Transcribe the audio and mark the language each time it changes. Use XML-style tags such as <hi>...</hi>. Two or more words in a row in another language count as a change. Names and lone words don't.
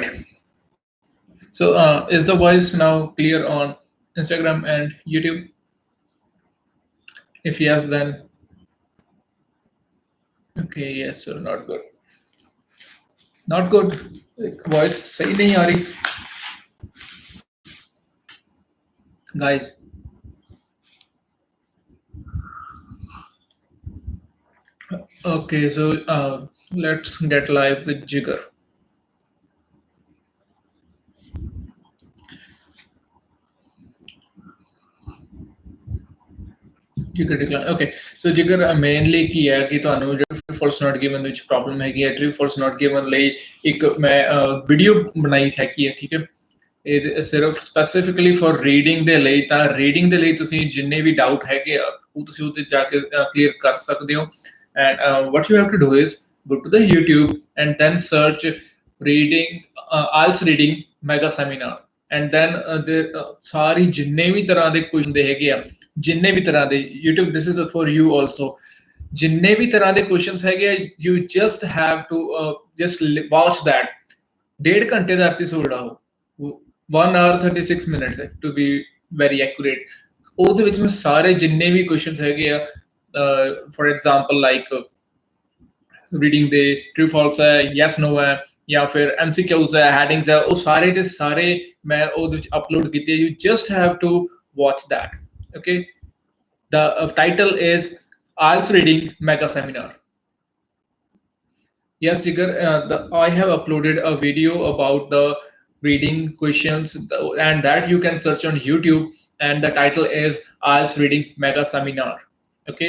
<en>So is the voice now clear on Instagram and YouTube? If yes, then okay. Yes, so not good. Not good.</en> <hi>Voice सही नहीं आ रही,</hi> <en>guys. Okay, so let's get live with Jigar. Jigar decline. Okay, so Jigar mainly</en> <pa>ਕੀ ਹੈ ਕਿ ਤੁਹਾਨੂੰ ਜਿਹੜਾ</pa> <en>false not given</en> <pa>ਵਿੱਚ ਪ੍ਰੋਬਲਮ ਹੈਗੀ ਹੈ,</pa> <en>true false not given</en> <pa>ਲਈ ਇੱਕ ਮੈਂ ਵੀਡੀਓ ਬਣਾਈ ਹੈਗੀ ਹੈ, ਠੀਕ ਹੈ। ਇਹ ਸਿਰਫ</pa> <en>specifically for</en> <pa>ਰੀਡਿੰਗ ਦੇ ਲਈ, ਤਾਂ ਰੀਡਿੰਗ ਦੇ ਲਈ ਤੁਸੀਂ ਜਿੰਨੇ ਵੀ ਡਾਊਟ ਹੈਗੇ ਆ ਉਹ ਤੁਸੀਂ ਉਹਦੇ ਜਾ ਕੇ ਕਲੀਅਰ ਕਰ ਸਕਦੇ ਹੋ।</pa> <en>ਐਂਡ what you have to do is go to the YouTube and then search reading IELTS reading mega seminar, and then</en> <pa>ਸਾਰੀ ਜਿੰਨੇ ਵੀ ਤਰ੍ਹਾਂ ਦੇ ਕੁਐਸਚਨ ਦੇ ਹੈਗੇ ਆ, ਜਿੰਨੇ ਵੀ ਤਰ੍ਹਾਂ ਦੇ YouTube,</pa> <en>this is for you also,</en> <pa>ਜਿੰਨੇ ਵੀ ਤਰ੍ਹਾਂ ਦੇ ਕੁਐਸਚਨਸ ਹੈਗੇ,</pa> <en>you just have to just watch that।</en> <pa>1.5 ਘੰਟੇ ਦਾ ਐਪੀਸੋਡ ਆ ਉਹ,</pa> <en>1 hour 36 minutes</en> <pa>ਹੈ</pa> <en>to be very accurate।</en> <pa>ਉਹਦੇ ਵਿੱਚ ਮੈਂ ਸਾਰੇ ਜਿੰਨੇ ਵੀ ਕੁਐਸਚਨਸ ਹੈਗੇ ਆ,</pa> <en>for example like</en> <pa>ਰੀਡਿੰਗ ਦੇ</pa> <en>true false</en> <pa>ਹੈ,</pa> <en>yes no</en> <pa>ਹੈ, ਜਾਂ ਫਿਰ MCQs ਹੈ, ਹੈਡਿੰਗਸ ਹੈ, ਉਹ ਸਾਰੇ ਦੇ ਸਾਰੇ ਮੈਂ ਉਹਦੇ ਵਿੱਚ ਅਪਲੋਡ ਕੀਤੇ।</pa> <en>You just have to watch that, okay? The title is IELTS Reading Mega Seminar. Yes, Jigar, I have uploaded a video about the reading questions, and that you can search on YouTube, and the title is IELTS Reading Mega Seminar, okay?</en>